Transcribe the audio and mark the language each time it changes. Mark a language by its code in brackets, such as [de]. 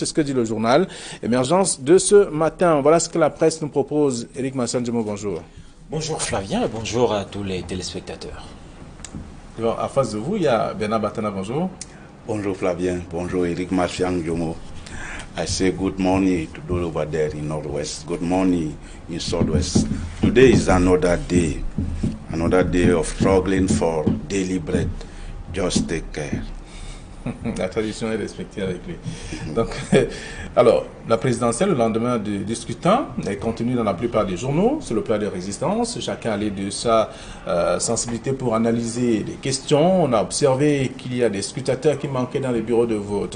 [fr] C'est ce que dit le journal Émergence de ce matin. Voilà ce que la presse nous propose. Éric Massanjemo, bonjour. Bonjour Flavien et bonjour à tous les téléspectateurs. Alors, à face de vous, il y a Bernard Batana, bonjour. Bonjour Flavien, bonjour Eric Massanjemo. [en] I say good morning to those over there in Northwest, good morning in Southwest. Today is another day of struggling for daily bread. Just take care. [fr] La tradition est respectée avec lui. Donc, alors, la présidentielle, le lendemain du scrutin, est contenue dans la plupart des journaux, sur le plan de résistance. Chacun allait de sa sensibilité pour analyser les questions. On a observé qu'il y a des scrutateurs qui manquaient dans les bureaux de vote.